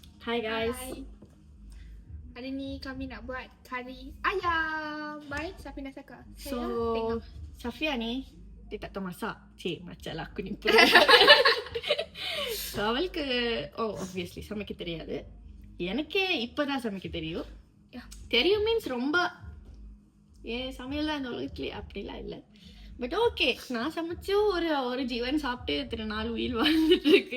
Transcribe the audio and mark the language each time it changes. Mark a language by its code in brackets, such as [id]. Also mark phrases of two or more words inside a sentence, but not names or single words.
[en] Hi guys. [ms] Hai. Hari ni kami nak buat kari ayam. Baik, siapa nak cakap? So, tengok. Safia ni dia tak tahu masak. Cik, macam lah aku ni. [ta] So, அவளுக்கு obviously சமைக்க தெரியாது. எனக்கே இப்பதான் சமைக்க தெரியும். [en] Yeah. [ta] தெரியும் மீன்ஸ் ரொம்ப சமையல்லாம் அந்த உலகத்துலேயே அப்படிலாம் இல்லை. [en] but okay, [ta] நான் சமைச்சும் ஒரு ஜீவன் சாப்பிட்டு இத்தனை நாள் உயிர் வாழ்ந்துட்டு இருக்கு.